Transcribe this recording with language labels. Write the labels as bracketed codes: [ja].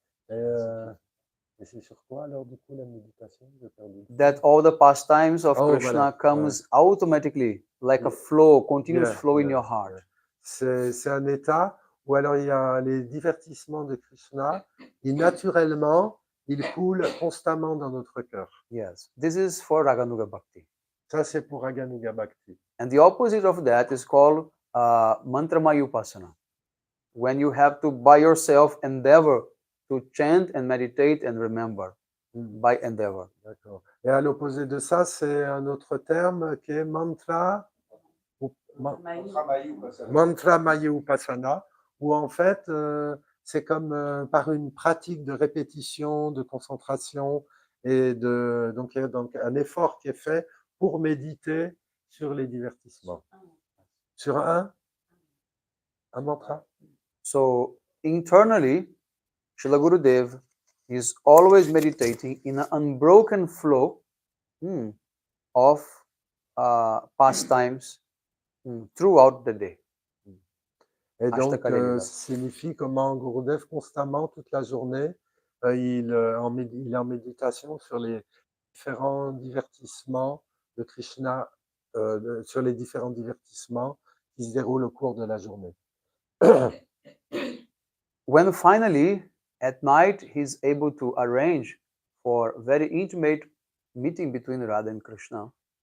[fr] Et c'est sur quoi alors du coup la méditation? [en] That all the pastimes of Krishna [fr] voilà, [en] comes automatically like a flow, continuous flow in your heart. [fr] C'est un état où alors il y a les divertissements de Krishna et naturellement ils coulent constamment dans notre cœur. [en] Yes, this is for Raganuga Bhakti. [fr] Ça c'est pour Raganuga Bhakti. [en] And the opposite of that is called Mantramaya Upasana. When you have to by yourself endeavor to chant and meditate and remember by endeavor. [fr] D'accord. Et à l'opposé de ça, c'est un autre terme qui est mantra Maya Upasana, où en fait, c'est comme par une pratique de répétition, de concentration, et donc il y a donc un effort qui est fait pour méditer sur les divertissements. Sur un mantra. [en] So, internally, Srila Gurudev is always meditating in an unbroken flow of pastimes throughout the day. [fr] Et donc, [sa] Ashtakali Lila. [fr] ça signifie comment Gurudev, constamment, toute la journée, il est en méditation sur les différents divertissements de Krishna, sur les différents divertissements qui se déroulent au cours de la journée. [en] When finally, at night, he's able to arrange for very intimate meeting between Radha and Krishna,